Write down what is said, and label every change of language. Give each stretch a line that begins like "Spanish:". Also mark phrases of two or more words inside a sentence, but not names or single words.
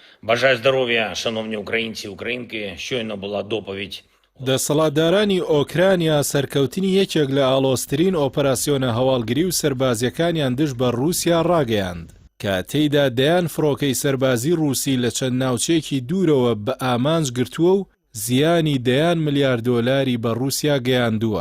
Ukrainian: Бажаю здоров'я, шановні українці і українки. Щойно була доповідь.
Central Kurdish: دەسەڵاتدارانی ئۆکرانیا سەرکەوتنی یەکێک لە ئاڵۆزترین ئۆپەراسیۆنە هەواڵگری و سەربازیەکانیان دژ بە رووسیا ڕاگەیاند کە تێیدا دەیان فڕۆکەی سەربازی رووسی لە چەند ناوچێکی دوورەوە بە ئامانج گرتووە و زیانی دەیان ملیار دۆلاری بە رووسیا گەیاندووە.